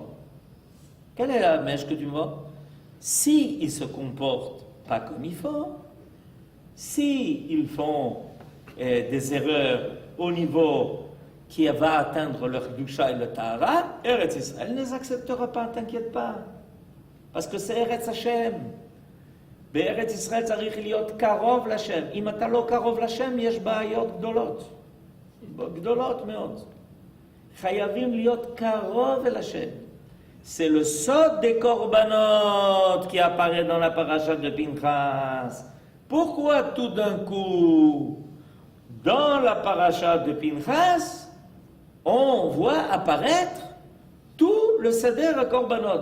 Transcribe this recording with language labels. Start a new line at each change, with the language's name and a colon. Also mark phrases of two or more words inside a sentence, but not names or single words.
French: Quelle est la mèche que tu me vends? Si ils se comportent pas comme il faut, si ils font des erreurs au niveau qui va atteindre leur Kedusha et le Tahara, Eretz Israël ne les acceptera pas, t'inquiète pas. Parce que c'est
Hebrew: ארץ השם. בארץ ישראל צריך להיות קרוב לשם. אם אתה לא קרוב לשם, יש בעיות גדולות. גדולות מאוד. חייבים להיות קרוב אל השם.
French: C'est le sod des korbanot qui apparaît dans la paracha de Pinchas. Pourquoi tout d'un coup, dans la paracha de Pinchas, on voit apparaître tout le seder à korbanot?